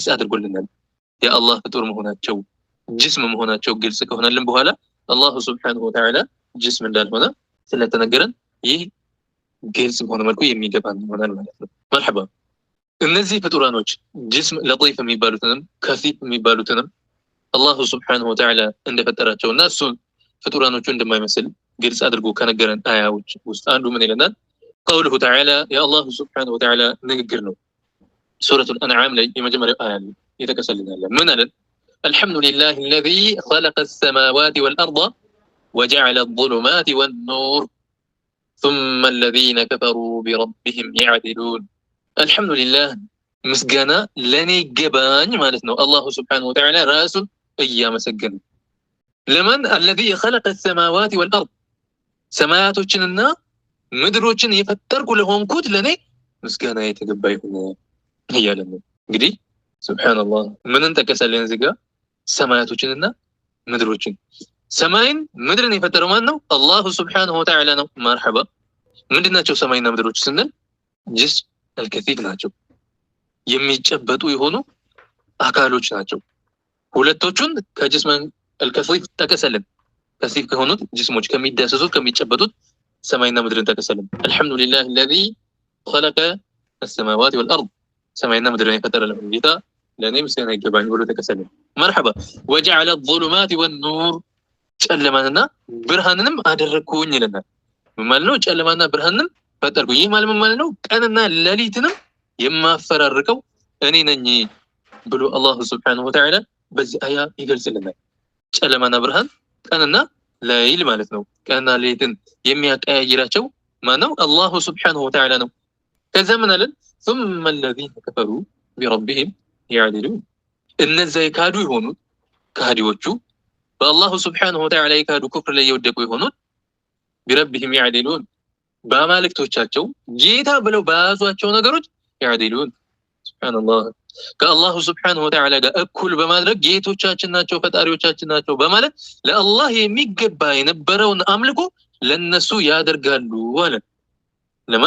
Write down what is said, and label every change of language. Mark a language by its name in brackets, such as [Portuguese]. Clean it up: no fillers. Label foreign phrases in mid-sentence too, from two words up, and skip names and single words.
[Amharic] አድርጎልናል። የአላህ ፍጡር መሆናቸው ጅስም መሆናቸው ግልጽ ከሆነልን በኋላ አላህ [Arabic] سبحانه وتعالى [Amharic] ጅስም እንዳልሆነ ስለተነገረን ይህ ግልጽ በሆነ መልኩ የሚገባን ይሆናል ማለት ነው። መርሐባ እነዚህ ፍጡራኖች ጅስም ለطيف የሚባሉትንም ከፊፍ የሚባሉትንም አላህ [Arabic] سبحانه وتعالى [Amharic] እንደፈጠራቸውና እሱ ፍጡራኖቹ እንደማይመስል ግልጽ አድርጎ ከነገረን አያዎች ውስጥ አንዱ ምን ይለናል? [Arabic] قوله تعالى يا الله سبحانه وتعالى [Amharic] ንግግር ነው። ሱረቱል አንዓም ላይ የመጀመሪያው አያ ላይ የተከሰልናል። ምን አለ? [Arabic] الحمد لله الذي خلق السماوات والأرض وجعل الظلمات والنور ثم الذين كفروا بربهم يعدلون الحمد لله [Amharic] ምስጋና ለኔ ገባኝ ማለት ነው። አላህ [Arabic] سبحانه وتعالى [Amharic] ራሱን እያመሰገነ ለማን [Arabic] الذي خلق السماوات والأرض [Amharic] ሰማያቶችንና ምድሮችን የፈጠርኩ ለሆንኩት ለኔ ምስጋና የተገባ ይሁን እያለ ነው። እንግዲህ ሱብሃንአላህ ምንን ጠቀሰልን እዚህ ጋር ሰማያቶችንና ምድሮችን። ሰማይን ምድርን የፈጠረው ማን ነው? አላህ [Arabic] سبحانه وتعالى [Amharic] ነው። መርሐባ ምንድናቸው ሰማይና ምድሮች ስንል [Arabic] جسم الكثيف [Amharic] ናቸው። የሚጨበጡ የሆኑ አካሎች ናቸው። ሁለቶቹን ከጅስም አልከፊፍ ጠቀሰልን። ከፊፍ ከሆኑት ጅስሞች ከሚዳሰሱት ከሚጨበጡት ሰማይና ምድርን ጠቀሰልን። አልሐምዱሊላህ [Arabic] الذي خلق السماوات والأرض [Amharic] ሰማይና ምድርን የፈጠረ ጌታ ለኔ ምስጋና ይገባኝ ብሎ ተከሰለ። መርሐባ [Arabic] وجعل الظلمات والنور [Amharic] ጨለማንና ብርሃንንም አደረኩኝ ይለናል። ማለት ነው ጨለማና ብርሃንንም ፈጠርኩ። ይህ ማለት ነው ቀንና ሌሊትንም የማፈራርቀው እኔ ነኝ ብሎ አላህ [Arabic] سبحانه وتعالى [Amharic] በዚህ አያ ይገልጽልናል። ጨለማና ብርሃን ቀንና ሌሊት ማለት ነው። ቀንና ሌሊትን የሚያቀያይራቸው ማነው? አላህ [Arabic] سبحانه وتعالى [Amharic] ነው። ከዛ ምን አለን? [Arabic] ثم الذين كفروا بربهم يعدلون [Amharic] እነዛ የካዱ የሆኑት ካዲዎቹ በአላሁ [Arabic] سبحانه وتعالى [Amharic] የካዱ ኩፍር ላይ የወደቁ የሆኑት [Arabic] بربهم يعدلون [Amharic] በአማልክቶቻቸው ጌታ ብለው በያዟቸው ነገሮች ያዕዲሉን ሱብሓነላህ ከአላሁ [Arabic] سبحانه وتعالى [Amharic] ጋር እኩል በማድረግ ጌቶቻችን ናቸው ፈጣሪዎቻችን ናቸው በማለት ለአላህ የሚገባ የነበረውን አምልኮ ለነሱ ያደርጋሉ አለ። ለማን?